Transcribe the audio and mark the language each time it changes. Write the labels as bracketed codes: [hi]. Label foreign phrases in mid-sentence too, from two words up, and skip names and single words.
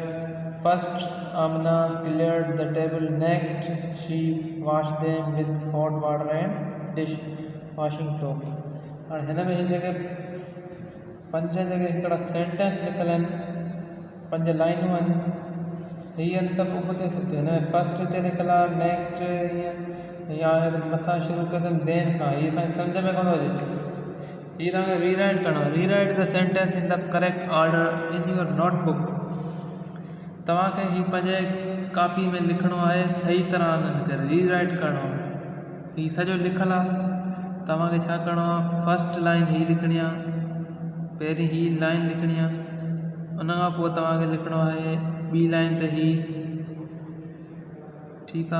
[en] First Amna cleared the table. Next she washed them with hot water and dish washing soap। [sd] और हिन में ही जगह 5 जगह हिकिड़ा सेंटेंस लिखियल आहिनि, 5 लाइनूं आहिनि। हीअ सभु उबते सुबते हिन फस्ट ते लिखियल आहे, नेक्स्ट ईअं या मथां शुरू कंदमि देन खां। हीअ असांखे सम्झ में कोन अचे। हीअ तव्हांखे रीराइट करिणो आहे। [en] rewrite the sentence in the correct order in your notebook. [sd] तव्हांखे हीअ पंहिंजे कापी में लिखिणो आहे सही तरह हिननि खे रीराइट करिणो आहे। हीअ सॼो लिखियलु आहे, तव्हांखे छा करिणो आहे [en] first line [sd] हीअ लिखणी आहे, पहिरीं ही लाइन लिखणी आहे, उन खां पोइ तव्हांखे लिखिणो आहे ॿी लाइन ते ही, ठीकु आहे।